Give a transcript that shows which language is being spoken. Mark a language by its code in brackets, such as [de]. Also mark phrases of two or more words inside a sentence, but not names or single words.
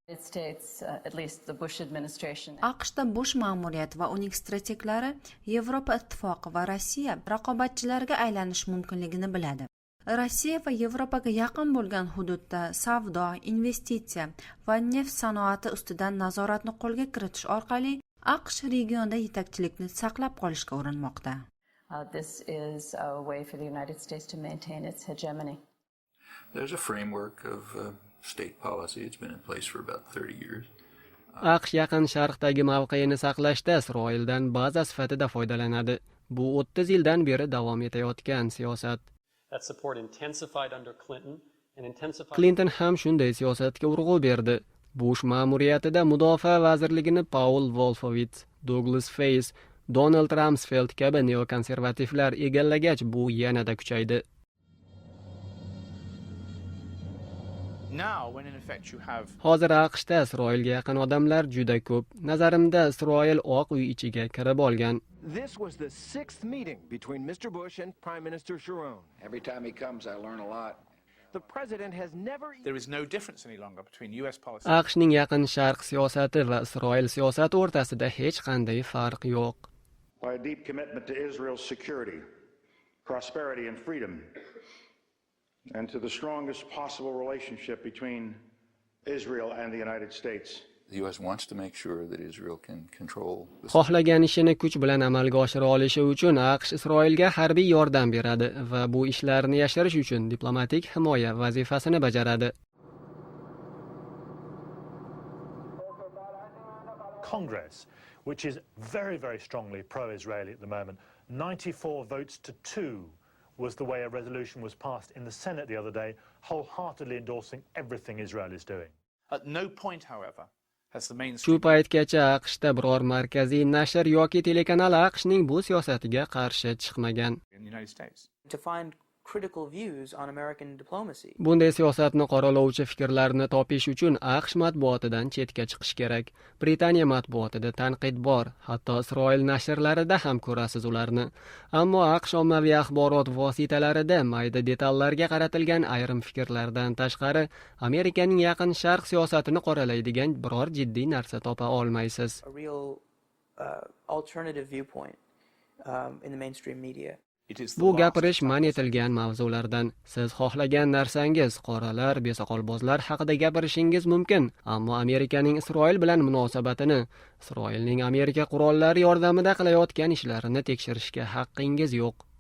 [uz] AQShda Bush ma'muriyati va uning strateglari Yevropa ittifoqi va Rossiya raqobatchilarga aylanish mumkinligini biladi. Rossiya va Yevropaga yaqin bo'lgan hududda savdo, investitsiya va neft sanoati ustidan nazoratni qo'lga kiritish orqali AQSh regionda yetakchilikni saqlab qolishga urinmoqda. [en] This is a way for the United States to maintain its hegemony. There's a framework of state policy. It's been in place for about 30 years. [uz] AQSh Yaqin Sharqdagi mavqeini saqlashda Isroildan baza sifatida foydalanadi. Bu 30 yildan beri davom etayotgan siyosat. [en] That support intensified under Clinton and intensified... [uz] Clinton ham shunday siyosatga urg'u berdi. Bush ma'muriyatida mudofaa vazirligini Paul Wolfowitz, Douglas Face, Donald Rumsfeld kabi neokonservativlar egallagach, bu yanada kuchaydi. Hozir AQShda Isroilga yaqin odamlar juda ko'p. Nazarimda Isroil Oq uy ichiga kirib olgan. [en] This was the 6th meeting between Mr. Bush and Prime Minister Sharon. Every time he comes, I learn a lot. The president has never... There is no difference any longer between US policy. [uz] AQShning yaqin sharq siyosati va Isroil siyosati o'rtasida hech qanday farq yo'q. [en] By a deep commitment to Israel's security, prosperity and freedom, and to the strongest possible relationship between Israel and the United States. The US wants to make sure that Israel can control the... [uz] Xohlagan ishini kuch bilan amalga oshira olishi uchun AQSh Isroilga harbiy yordam beradi va bu ishlarni yashirish uchun diplomatik himoya vazifasini bajaradi. [en] Congress, which is very, very strongly pro-Israeli at the moment, 94 votes to 2 was the way a resolution was passed in the Senate the other day, wholeheartedly endorsing everything Israel is doing. At no point, however, has the [uz] Shu [en] mainstream... [uz] paytgacha AQShda biror markaziy nashr yoki telekanal AQShning bu siyosatiga qarshi chiqmagan. [en] in the United States. To find critical views on American diplomacy. [uz] Bunday siyosatni qoralovchi fikrlarni topish uchun AQSh matbuotidan chetga chiqish kerak. Britaniya matbuotida tanqid bor, hatto Isroil nashrlarida ham ko'rasiz ularni. Ammo AQSh ommaviy axborot vositalarida mayda detallarga qaratilgan ayrim fikrlardan tashqari, Amerikaning yaqin sharq siyosatini qoralaydigan biror jiddiy narsa topa olmaysiz. [en] A real alternative viewpoint in the mainstream media. [uz] Bu gapirish man etilgan mavzulardan. Siz xohlagan narsangiz, qoralar, besoqolbozlar haqida gapirishingiz mumkin, ammo Amerikaning Isroil bilan munosabatini, Isroilning Amerika qurollari yordamida qilayotgan ishlarini tekshirishga haqqingiz yo'q.